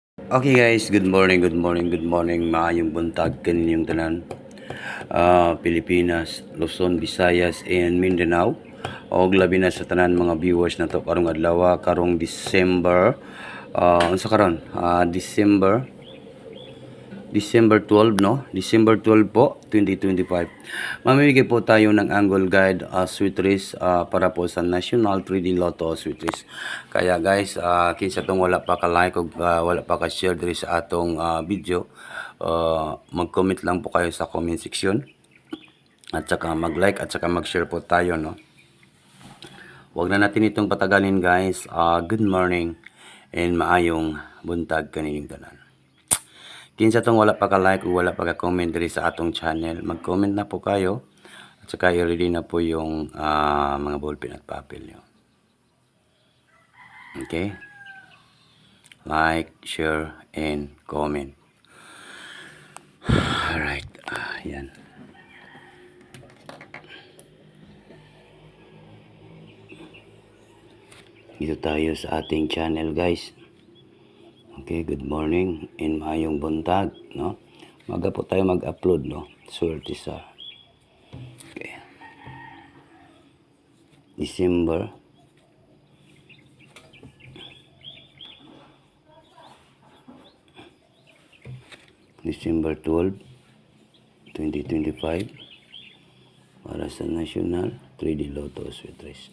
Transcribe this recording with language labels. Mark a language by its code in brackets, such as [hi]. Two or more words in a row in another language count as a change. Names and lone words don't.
[en] Okay guys, good morning, good morning, good morning. [ceb] Maayong buntag kaninyong tanan. Pilipinas, Luzon, Visayas, and Mindanao. O labi na sa tanan mga viewers na to karong adlaw, karong December. Unsa karon? December 12, no? [tl] December 12 po, 2025. Mamimigay po tayo ng angle guide sweet race para po sa National 3D Lotto sweet race. [ceb] Kaya guys, kinsa tong wala pa ka-like o wala pa ka-share diri sa atong video, [tl] mag-comment lang po kayo sa comment section. At saka mag-like at saka mag-share po tayo, no? Huwag na natin itong patagalin guys. [en] Good morning [ceb] and maayong buntag kanining tanan. Kinsa tong wala pa ka-like o wala pa ka-comment diri sa atong channel, [tl] mag-comment na po kayo at saka i-ready na po yung mga ballpen at papel nyo. [en] Okay? Like, share, and comment. Alright. [tl] Yan. Dito tayo sa ating channel guys. [en] Okay, good morning and [ceb] maayong buntag, [tl] no? Maga po tayo mag-upload, no? Swerte sa okay. December 12, 2025 para sa National 3D Lotto Sweet Race.